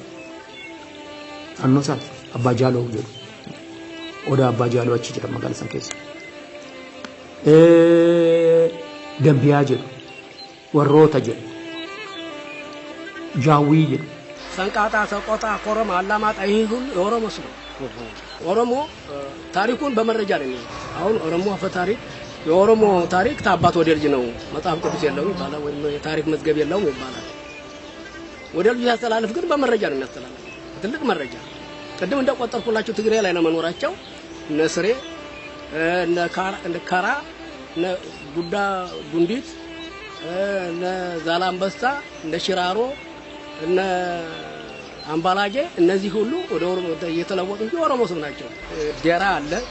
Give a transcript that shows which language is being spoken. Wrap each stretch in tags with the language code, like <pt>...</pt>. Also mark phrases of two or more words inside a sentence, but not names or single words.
<om>Annoo isaati Abbaa Jaaloo jedhu. Odaa Abbaa Jaaloo achi jira magaalaa san keessa. Gambiyaa jedhu. Warroota jedhu. Jaawii jedhu.</om> <am>Sanqaataa Soqotaa Koroma Aላማጣ ይህ ሁሉ የኦሮሞ ስም ነው። ኦሮሞ ታሪኩን በመረጃ ነው የሚለው። አሁን ኦሮሞ አፈ ታሪክ የኦሮሞ ታሪክ ታባት ወደ ልጅ ነው መጽሐፍ ቅዱስ የለውም ይባላል ወይም የታሪክ መዝገብ የለውም ይባላል። ወደ ልጅ ያስተላልፍ ግን በመረጃ ነው የሚያስተላልፍ። ትልቅ መረጃ ቅድም እንደቆጠርኩላችሁ ትግራይ ላይ ለመኖራቸው እነ ስሬ እነ ካራ እነ ጉዳ ጉንዲት እነ ዛላምበሳ እነ ሽራሮ እነ አምባላጌ እነዚህ ሁሉ ወደ ኦሮሞ የተለወጡ እንጂ ኦሮሞ ስም ናቸው። ደራ አለ፣</am>